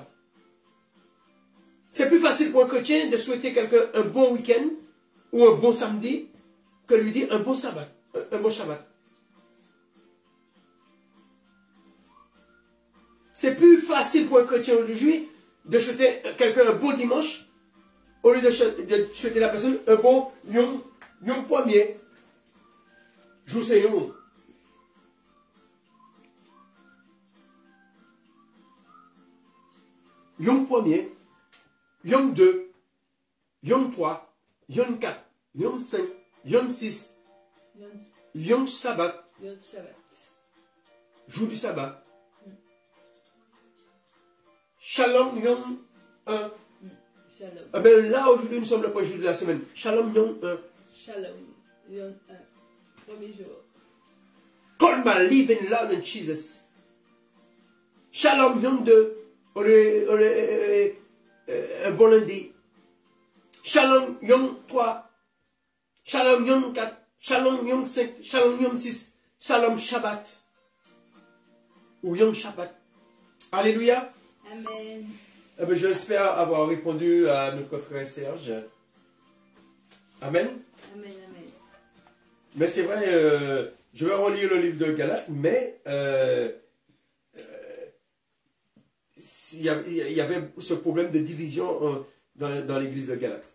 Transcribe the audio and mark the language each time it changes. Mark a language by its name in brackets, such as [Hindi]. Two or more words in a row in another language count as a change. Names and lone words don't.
[French] C'est plus facile pour un chrétien de souhaiter quelqu'un un bon week-end ou un bon samedi que lui dire un bon sabbat, un bon Shabbat. C'est plus facile pour un chrétien aujourd'hui de souhaiter quelqu'un un bon dimanche au lieu de souhaiter la personne un bon Yom premier. Jour c'est Yom. [Hebrew] Yom [French] premier, [Hebrew] יום 2, יום 3, יום 4, יום 5, יום 6, יום שבת, יום שבת. [French] jour du sabbat. [Hebrew] שלום יום 1. Shalom. [French] Ah ben là aujourd'hui nous sommes le premier jour de la semaine. [Hebrew] שלום יום 1. שלום. יום 1. [French] Premier jour. [English] Call my living Lord and Jesus. [Hebrew] שלום יום 2. [French] Un bon lundi. [Hebrew] שלום יום 3. שלום יום 4. שלום יום 5. שלום יום 6. שלום שבת. ou יום שבת. [French] Alléluia. Amen. Eh bien, j'espère avoir répondu à notre frère Serge. Amen. Amen, amen. Mais c'est vrai, je vais relire le livre de Galates, mais il y avait ce problème de division dans l'église de Galates.